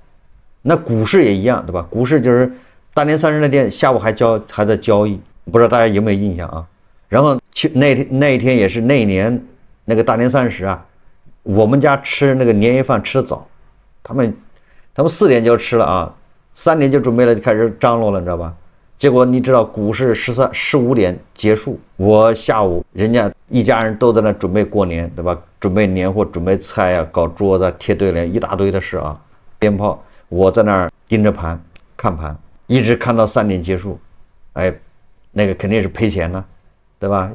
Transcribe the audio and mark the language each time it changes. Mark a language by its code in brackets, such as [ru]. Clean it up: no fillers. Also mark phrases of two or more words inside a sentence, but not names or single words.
[zh] 那股市也一樣，对吧？股市就是大年30那天下午還在交易，不知道大家有沒有印象啊？然後那一天也是那一年那個大年30啊，我們家吃那個年夜飯吃得早，他們4點就吃了啊，3 點就準備了，就開始張羅了，你知道吧？結果你知道股市15點結束，我下午人家一家人都在那準備過年，對吧？準備年貨，準備菜啊，搞桌子、貼對聯，一大堆的事啊，鞭炮。我在那兒盯着盤看盤，一直看到3點結束，哎，那個肯定是賠錢了，對吧？